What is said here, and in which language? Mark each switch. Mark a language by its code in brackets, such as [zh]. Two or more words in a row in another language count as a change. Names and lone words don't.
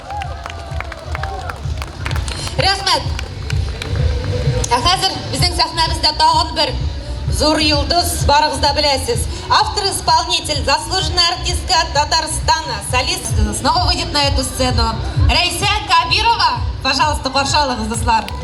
[tt] Рәхмәт. Хәзер безнең сәхнәбездә тагын бер зур йолдыз барыгыз да беләсез. [ru] Автор-исполнитель, заслуженная артистка Татарстана, солист. Снова выйдет на эту сцену Рәйсә Кабирова. [tt] Пожалуйста, каршы алыгыз, дуслар.